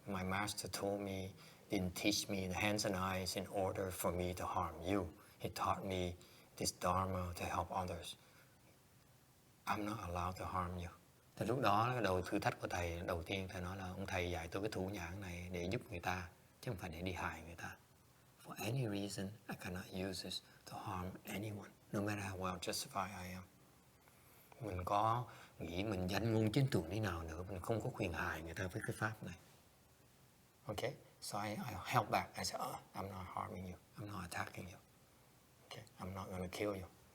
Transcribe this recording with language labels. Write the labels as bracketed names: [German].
[English] My master told me, didn't teach me the hands and eyes in order for me to harm you. He taught me this dharma to help others. I'm not allowed to harm you. [Vietnamese] Thì lúc đó, cái đầu thử thách của thầy, đầu tiên thầy nói là ông thầy dạy tôi cái thủ nhãn này để giúp người ta, chứ không phải để đi hại người ta. [English] For any reason, I cannot use this to harm anyone, no matter how well justified I am. [Vietnamese] Mình có nghĩ mình danh ngôn chính tường thế nào nữa, mình không có quyền hại người ta với cái pháp này. [English] Okay, so I held back. I said, I'm not harming you. I'm not attacking you. Okay, I'm not going to kill you.